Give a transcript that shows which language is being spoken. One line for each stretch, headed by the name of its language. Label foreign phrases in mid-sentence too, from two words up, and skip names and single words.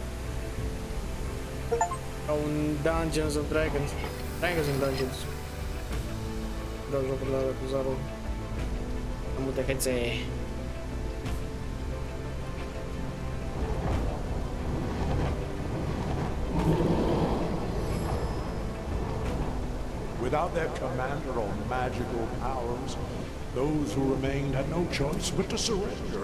Romanian: Ca un Dungeons of Dragons.
English: Dragons and Dungeons.
Romanian: Dau jocul de ala cu Zaru. Am multe fețe.
English: Without their commander or magical powers, those who remained had no choice but to surrender.